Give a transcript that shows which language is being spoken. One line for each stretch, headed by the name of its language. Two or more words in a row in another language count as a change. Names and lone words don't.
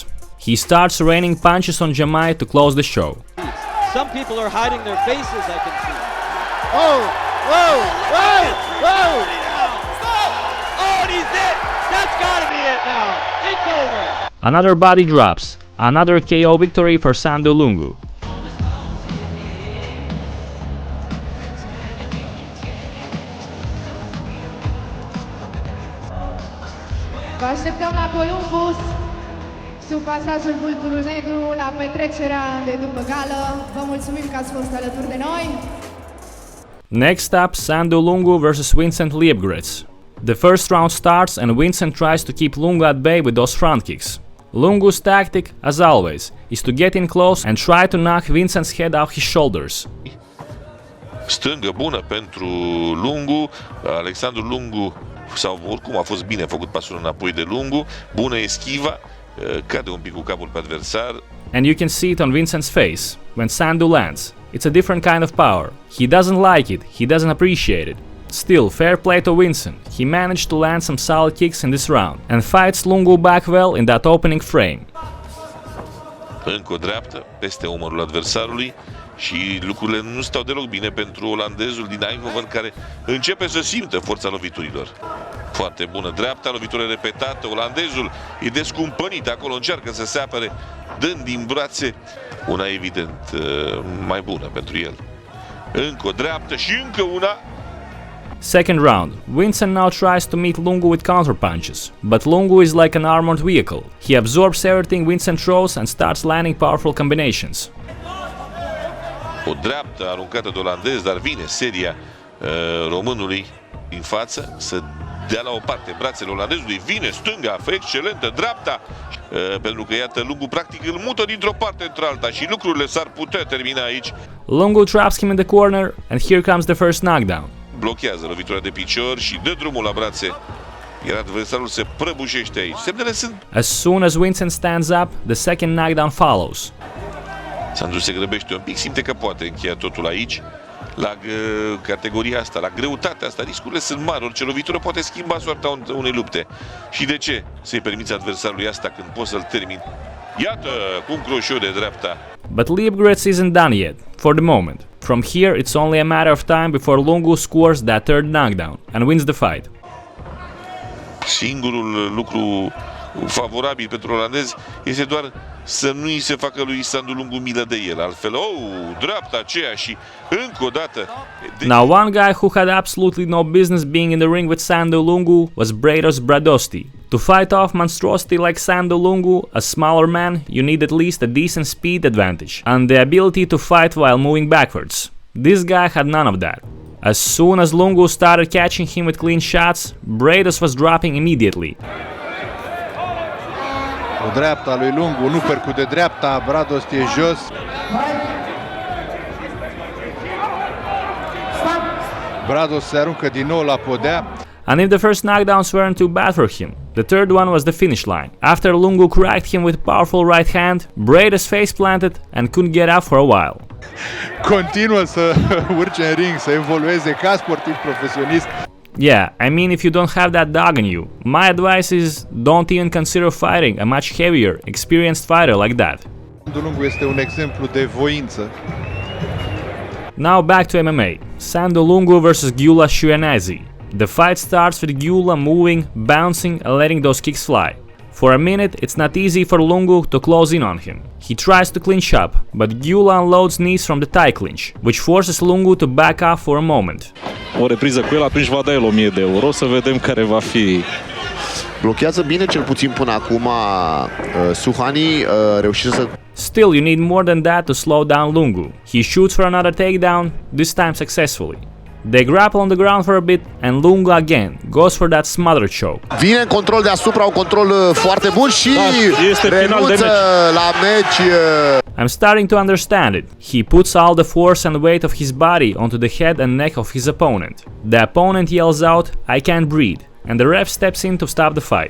English: He starts raining punches on Jamai to close the show. Some people are hiding their faces, I can see. Oh! Whoa! Whoa! Whoa! Oh, and he's it! That's gotta be it now! It's over! Another body drops. Another KO victory for Sandu Lungu.
Romanian: Vă așteptăm la Columbus, sub pasatul Vulturul Negru, la petrecerea de după gală. Vă mulțumim că ați fost alături de noi.
English: Next up, Sandu Lungu vs Vincent Liepgretz. The first round starts and Vincent tries to keep Lungu at bay with those front kicks. Lungu's tactic, as always, is to get in close and try to knock Vincent's head off his shoulders.
Romanian: Stângă bună pentru Lungu, Alexandru Lungu, sau oricum a fost bine făcut pasul înapoi de Lungu, bună eschiva, cade un pic cu capul pe adversar.
English: And you can see it on Vincent's face, when Sandu lands. It's a different kind of power. He doesn't like it, he doesn't appreciate it. Still, fair play to Vincent. He managed to land some solid kicks in this round, and fights Lungu back well in that opening frame.
Romanian: Încă o dreaptă, peste umărul adversarului și lucrurile nu stau deloc bine pentru olandezul din Eindhoven, care începe să simtă forța loviturilor. Foarte bună dreapta, lovitură repetată, olandezul e descumpănit, acolo încearcă să se apere, dând din brațe, una evident mai bună pentru el. Încă o dreaptă și încă una.
English: Second round. Vincent now tries to meet Lungu with counterpunches, but Lungu is like an armored vehicle. He absorbs everything Vincent throws and starts landing powerful combinations.
Romanian: O dreaptă aruncată de olandez, dar vine seria românului din față să dea la o parte brațele olandezului, vine stânga, excelentă dreapta, pentru că iată Lungu practic îl mută dintr-o parte într-alta și lucrurile s-ar putea termina aici.
English: Lungu traps him in the corner and here comes the first knockdown.
Romanian: Blochează lovitura de picior și dă drumul la brațe, iar adversarul se prăbușește aici. Semnele sunt...
English: As soon as Vincent stands up, the second knockdown follows.
Romanian: Sandu se grăbește un pic, simte că poate încheia totul aici. La categoria asta, la greutatea asta, riscurile sunt mari, orice lovitură poate schimba soarta unei lupte. Și de ce să-i permiți adversarului asta când poți să-l termini? Iată, cu un croșeu de dreapta.
English: But Liepgretz isn't done yet, for the moment. From here, it's only a matter of time before Lungu scores that third knockdown and wins the fight.
Romanian: Singurul lucru favorabil pentru olandez este doar să nu îi se facă lui Sandu Lungu milă de el. Altfel, dreapta aceea și încă o dată...
English: Now one guy who had absolutely no business being in the ring with Sandu Lungu was Brados Bradosti. To fight off monstrosity like Sandu Lungu, a smaller man, you need at least a decent speed advantage and the ability to fight while moving backwards. This guy had none of that. As soon as Lungu started catching him with clean shots, Brados was dropping immediately.
Romanian: O dreapta lui Lungu, nu percute dreapta, Brados e jos. Brados se aruncă din nou la podea.
English: And if the first knockdowns weren't too bad for him, the third one was the finish line. After Lungu cracked him with powerful right hand, Brados face planted and couldn't get up for a while.
Romanian: Continuă să urce în ring, să evolueze ca sportiv profesionist.
English: Yeah, I mean, if you don't have that dog in you, my advice is don't even consider fighting a much heavier, experienced fighter like that.
Romanian: Sandu Lungu este un exemplu de voință.
English: Now back to MMA. Sandu Lungu vs Gyula Shuenazi. The fight starts with Gyula moving, bouncing and letting those kicks fly. For a minute, it's not easy for Lungu to close in on him. He tries to clinch up, but Gyula unloads knees from the tie clinch, which forces Lungu to back off for a moment.
Romanian: O repriză cu el, atunci va da el 1000 de euro, să vedem care va fi. Blochează bine, cel puțin până acum, Suhani, reușește să...
English: Still, you need more than that to slow down Lungu. He shoots for another takedown, this time successfully. They grapple on the ground for a bit and Lungu again goes for that smother choke.
Romanian: Vine în control deasupra, un control foarte bun și renunță la meci.
English: I'm starting to understand it. He puts all the force and weight of his body onto the head and neck of his opponent. The opponent yells out, "I can't breathe," and the ref steps in to stop the fight.